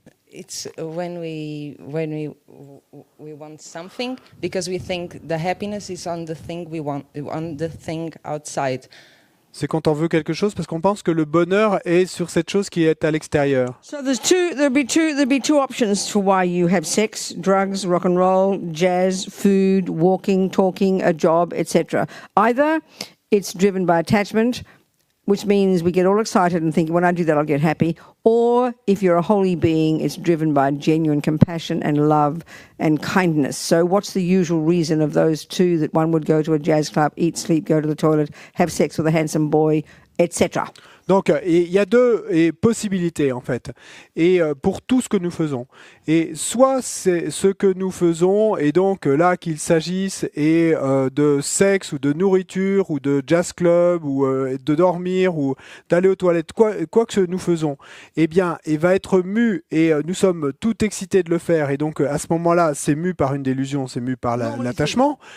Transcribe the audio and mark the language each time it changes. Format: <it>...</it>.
<en>It's when we want something because we think the happiness is on the thing we want, on the thing outside.</en> <fr>C'est quand on veut quelque chose parce qu'on pense que le bonheur est sur cette chose qui est à l'extérieur.</fr> <en>So there'd be two options for why you have sex, drugs, rock and roll, jazz, food, walking, talking, a job, etc. Either it's driven by attachment, which means we get all excited and think, when I do that, I'll get happy. Or if you're a holy being, it's driven by genuine compassion and love and kindness. So what's the usual reason of those two, that one would go to a jazz club, eat, sleep, go to the toilet, have sex with a handsome boy, etc.?</en> <fr>Donc, il y a deux possibilités, en fait, et pour tout ce que nous faisons. Et soit c'est ce que nous faisons, et donc là, qu'il s'agisse de sexe, ou de nourriture, ou de jazz club, ou de dormir, ou d'aller aux toilettes, quoi que nous faisons, il va être mu, et nous sommes tout excités de le faire, et donc à ce moment-là, c'est mu par une délusion, c'est mu par l'attachement.</fr>